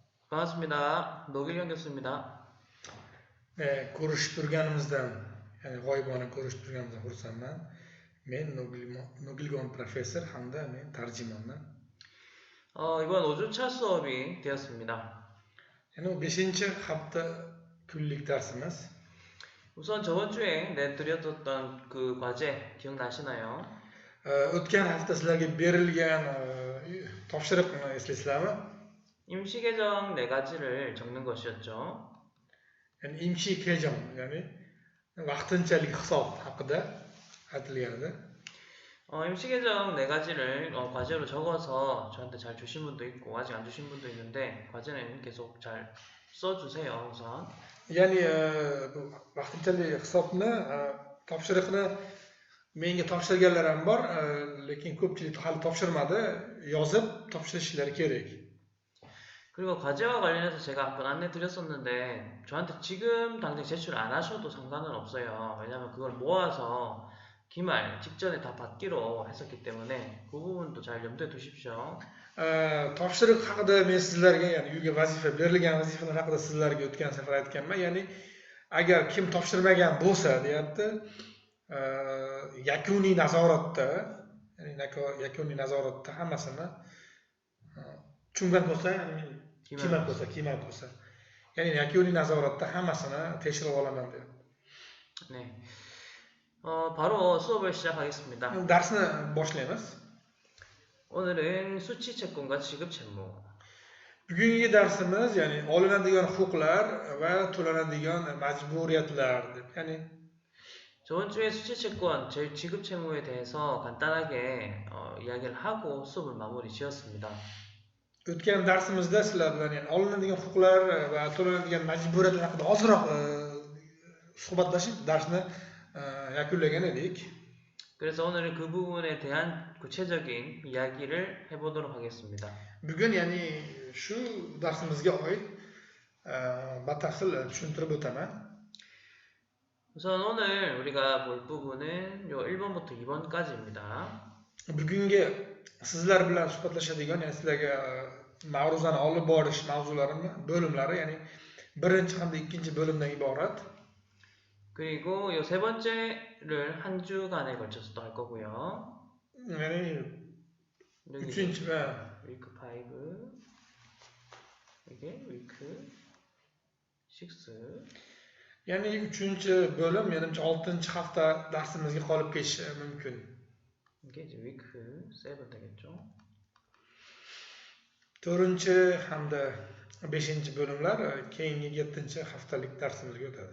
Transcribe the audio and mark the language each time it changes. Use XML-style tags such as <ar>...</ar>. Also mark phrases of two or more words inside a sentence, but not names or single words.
<ko>반갑습니다. 노길영 교수입니다. 네,</ko> <uz>ko'rishib turganimizdan, ya'ni g'oyibona ko'rishib turganimizdan xursandman. Men Nogilgon professor hamda men tarjimonman.</uz> <ko>이번 5주차 수업이 되었습니다.</ko> <uz>Yani 5-chi hafta kunlik darsimiz.</uz> <ko>우선 저번 주에 내드렸던 그 과제 기억나시나요?</ko> <uz>O'tgan hafta sizlarga berilgan topshiriqni eslaysizlarmi?</uz> <ko>임시계정 4가지를 적는 것이었죠.</ko> <uz>Yani</uz> <ko>임시 계정,</ko> <uz>ya'ni vaqtinchalik hisob haqida aytilgan edi.</uz> <ko>임시계정 4가지를 과제로 적어서 저한테 잘 주신 분도 있고 아직 안 주신 분도 있는데 과제는 계속 잘 써주세요 우선.</ko> <uz>Ya'ni vaqtinchalik hisobni topshiriqni menga topshirganlar ham bor, lekin ko'pchilik hali topshirmadi. Yozib topshirishlari kerak.</uz> <ko>그리고 과제와 관련해서 제가 한번 안내 드렸었는데 저한테 지금 당장 제출 안 하셔도 상관은 없어요. 왜냐면 그걸 모아서 기말 직전에 다 받기로 했었기 때문에 그 부분도 잘 염두에 두십시오.</ko> <uz>Topshiriq haqida men sizlarga, ya'ni uyga vazifa berilgan vazifalar haqida sizlarga o'tgan safar aytganman. Ya'ni agar kim topshirmagan bo'lsa, deyapti, yakuniy nazoratda, ya'ni yakuniy nazoratda hammasini tushungan bo'lsa, kiyman bo'lsa, ya'ni yakuniy nazoratda hammasini tekshirib olaman deyapti.</uz> <ko>네. 바로 수업을 시작하겠습니다.</ko> <uz>Darsni boshlaymiz.</uz> <ko>오늘은 수치 채권과 지급 채무.</ko> <uz>Bugungi darsimiz, ya'ni olinadigan huquqlar va to'lanadigan majburiyatlar deb, ya'ni</uz> <ko>저번 주에 수치 채권, 지급 채무에 대해서 간단하게 이야기를 하고 수업을 마무리 지었습니다.</ko> <uz>o'tgan darsimizda sizlar bilan ya'ni olinadigan huquqlar va to'lanadigan majburiyatlar haqida ozroq suhbatlashib darsni yakunlagan edik.</uz> <ko>그래서 오늘은 그 부분에 대한 구체적인 이야기를 해보도록 하겠습니다.</ko> <uz>Bugun ya'ni shu darsimizga oid batafsil tushuntirib o'taman.</uz> <ko>우선 오늘 우리가 볼 부분은 요 1번부터 2번까지입니다.</ko> <uz>Bugungi sizlar bilan suhbatlashadigan, ya'ni sizlarga ma'ruzani olib borish bo'limlari, ya'ni birinchi hamda ikkinchi bo'limdan iborat.</uz> <ko>그리고 요 세 번째를 한 주간에 걸쳐서 또 할 거고요.</ko> <uz>ya'ni uchinchi</uz> <ko>위크 5 이게 위크 6</ko> <uz>ya'ni 3-chi bo'lim, menimcha 6-chi hafta darsimizga qolib ketishi mumkin.</uz> <ko>이게 이제 위크 7 되겠죠.</ko> <uz>4-chi hamda 5-chi bo'limlar keyingi 7-chi haftalik darsimizga o'tadi.</uz>